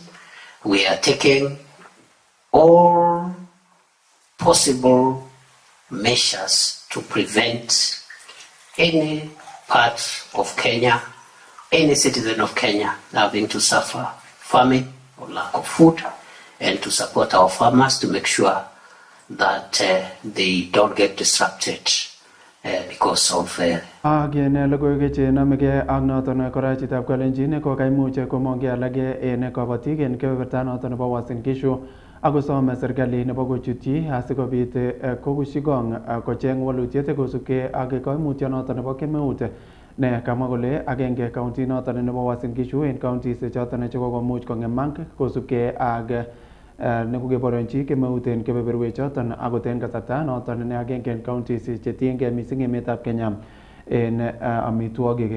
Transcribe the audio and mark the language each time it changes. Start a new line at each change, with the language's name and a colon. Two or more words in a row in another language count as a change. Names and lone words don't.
English: We are taking all possible measures to prevent any part of Kenya, any citizen of Kenya having to suffer famine or lack of food, and to support our farmers to make sure that they don't get disrupted because of
Kalenjin: Agene logoiwek che namege ak noton kora chitab kolenjin ko kaimuch komong'e alage en kabatik en kebeberta noton nebo Uasin Gishu akosome serikali nebo kochutyi asikobit kokushigong kocheng walutiet kosubkei ak koimutyo noton nebo kemeut ne kamwa kole agenge county noton nebo Uasin Gishu en counties choton chekokomuch kong'emak kosubkei ak nekokeborionchi kemeut en kebeberwek choton akot en kasarta noton ne agenge en counties chetiengei mising emetab Kenya en amitwogik.